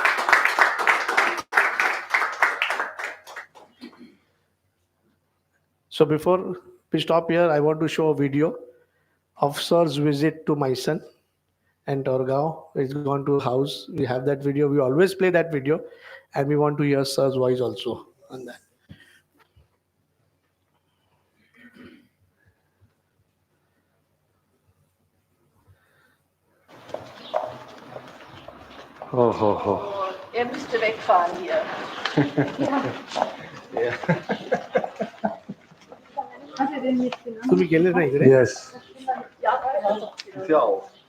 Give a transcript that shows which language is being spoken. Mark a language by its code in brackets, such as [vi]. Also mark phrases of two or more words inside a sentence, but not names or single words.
[en] So before we stop here, I want to show a video of Sir's visit to my son and Torgao. He's gone to house. We have that video. We always play that video, and we want to hear Sir's voice also on that. Oh, ho, ho. [de] Er müsste wegfahren hier. [mr] तुम्ही गेले नाही इकडे? [en] Yes. [de] Ist ja auch.